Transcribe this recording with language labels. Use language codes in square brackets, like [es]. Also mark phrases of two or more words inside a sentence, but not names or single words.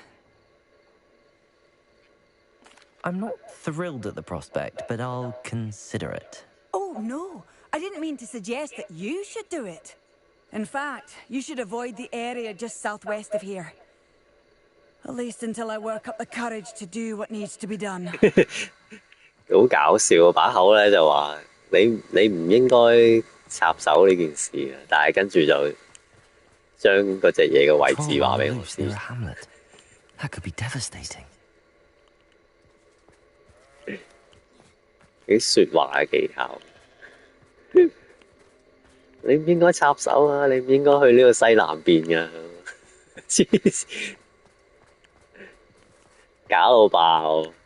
[en] I'm not thrilled at the prospect, but I'll consider it. Oh, no. I didn't mean to suggest that you should do it. In fact, you should avoid the area just southwest of here. At least until I work up the courage to do what needs to be done. [yue] 好搞笑啊！把口咧就話你唔應該插手呢件事啊，但係跟住就將嗰隻嘢嘅位置話俾我知。 [en] That could be devastating. [yue] 啲説話嘅技巧，你唔應該插手啊！你唔應該去呢個西南邊㗎，黐線，搞到爆！